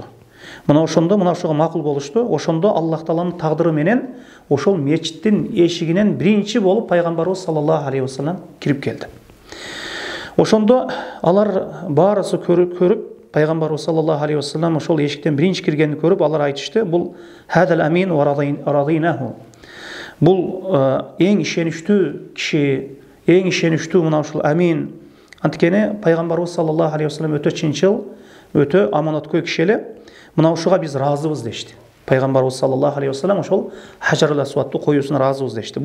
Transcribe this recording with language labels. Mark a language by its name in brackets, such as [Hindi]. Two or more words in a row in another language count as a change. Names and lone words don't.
[Kyrgyz] Мына ошого макул болушту. Ошондо Аллах Тааланын тагдыры менен ошол мечиттин эшигинен биринчи болуп пайгамбарыбыз [Arabic] صلى الله عليه وسلم [Kyrgyz] кирип келди. Ошондо алар баарысы көрүп пайгамбарыбыз [Arabic] صلى الله عليه وسلم [Kyrgyz] ошол эшиктен биринчи киргенди көрүп алар айтышты: "Бул [Arabic] هذا الأمين ورضيناه." [Kyrgyz] Бул эң ишеничтүү киши, эң ишеничтүү мына ушул амин. Анткени пайгамбарыбыз [Arabic] صلى الله عليه وسلم [Kyrgyz] өтө чынчыл, өтө аманаткөй киши эле. Мына ушуга биз разыбыз дешти. Пайгамбарыбыз [Arabic] صلى الله عليه وسلم [Kyrgyz] ошол Хажарул Асватты коюусуна разыбыз дешти.